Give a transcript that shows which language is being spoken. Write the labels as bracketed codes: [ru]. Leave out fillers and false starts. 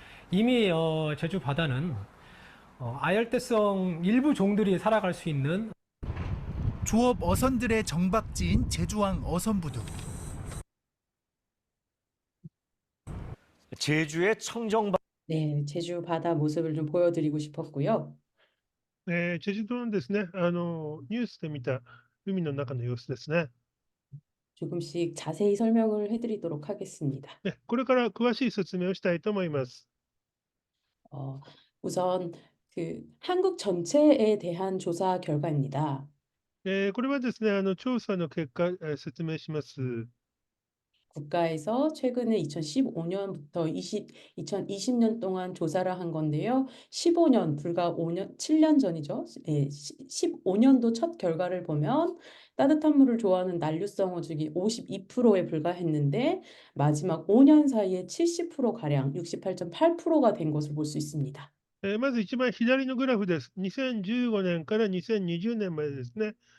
[ko] 이미 제주 바다는 아열대성 일부 종들이 살아갈 수 있는 조업 어선들의 정박지인 제주항 어선부두. 제주의 청정바다 네, 제주 바다 모습을 좀 보여드리고 싶었고요. [ja] チェジュ島のですね、ニュースで見た海の中の様子ですね。 [ko] 조금씩 자세히 설명을 해드리도록 하겠습니다. [ja] これから詳しい説明をしたいと思います。 [ko] 어, 우선 그 한국 전체에 대한 조사 결과입니다. [ja] これはですね、調査の結果、説明します。 [ko] 국가에서 최근에 2015년부터 2020년 동안 조사를 한 건데요. 15년, 불과 5년, 7년 전이죠. 15년도 첫 결과를 보면 따뜻한 물을 좋아하는 난류성 어죽이 52%에 불과했는데 마지막 5년 사이에 70%가량 68.8%가 된 것을 볼 수 있습니다. [ja] まず一番左のグラフです。2015年から2020年までですね。